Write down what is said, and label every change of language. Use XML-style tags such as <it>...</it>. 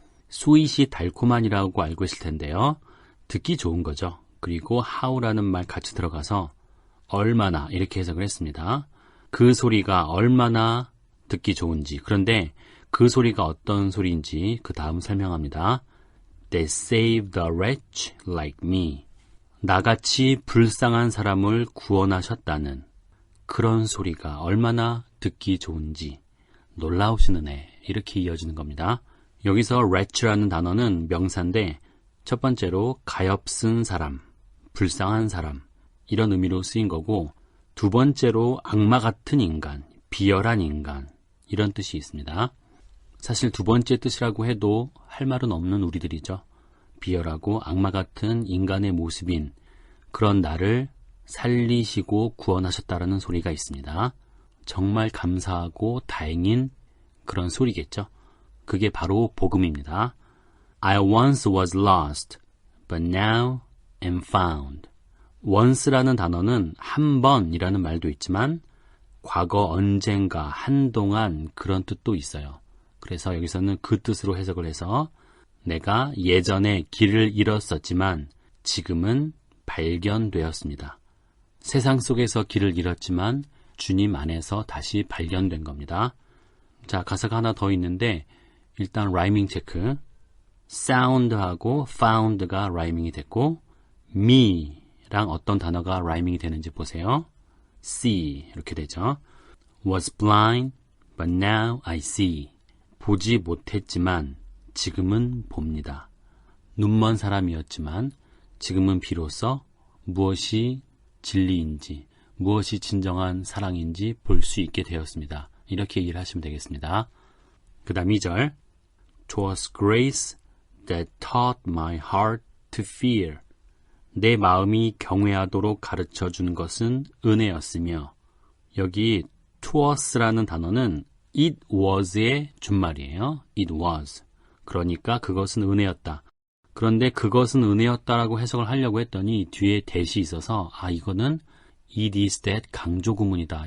<ko>sweet이 달콤한이라고 알고 있을 텐데요. 듣기 좋은 거죠. 그리고 how라는 말 같이 들어가서 얼마나 이렇게 해석을 했습니다. 그 소리가 얼마나 듣기 좋은지. 그런데 그 소리가 어떤 소리인지 그 다음 설명합니다.</ko> <en>They saved a wretch like me.</en> <ko>나같이 불쌍한 사람을 구원하셨다는 그런 소리가 얼마나 듣기 좋은지. 놀라우신 은혜. 이렇게 이어지는 겁니다. 여기서 wretch라는 단어는 명사인데 첫 번째로 가엾은 사람, 불쌍한 사람 이런 의미로 쓰인 거고 두 번째로 악마 같은 인간, 비열한 인간 이런 뜻이 있습니다. 사실 두 번째 뜻이라고 해도 할 말은 없는 우리들이죠. 비열하고 악마 같은 인간의 모습인 그런 나를 살리시고 구원하셨다라는 소리가 있습니다. 정말 감사하고 다행인 그런 소리겠죠. 그게 바로 복음입니다.</ko> <en>I once was lost, but now am found.</en> <ko>once라는 단어는 한 번이라는 말도 있지만 과거 언젠가 한동안 그런 뜻도 있어요. 그래서 여기서는 그 뜻으로 해석을 해서 내가 예전에 길을 잃었었지만 지금은 발견되었습니다. 세상 속에서 길을 잃었지만 주님 안에서 다시 발견된 겁니다. 자, 가사가 하나 더 있는데 일단 라이밍 체크. sound하고 found가 라이밍이 됐고 me랑 어떤 단어가 라이밍이 되는지 보세요.</ko> <en>see</en> <ko>이렇게 되죠.</ko> <en>was blind, but now I see.</en> <ko>보지 못했지만 지금은 봅니다. 눈먼 사람이었지만 지금은 비로소 무엇이 진리인지, 무엇이 진정한 사랑인지 볼 수 있게 되었습니다. 이렇게 이해를 하시면 되겠습니다. 그 다음 2절.</ko> <en>Twas grace that taught my heart to fear.</en> <ko>내 마음이 경외하도록 가르쳐준 것은 은혜였으며 여기 twas,라는 단어는</ko> <en>it was</en> <ko>의 준말이에요.</ko> <en>it was.</en> <ko>그러니까 그것은 은혜였다. 그런데 그것은 은혜였다라고 해석을 하려고 했더니 뒤에 that이 있어서 이거는</ko> <en>it is that</en> <ko>강조 구문이다.</ko>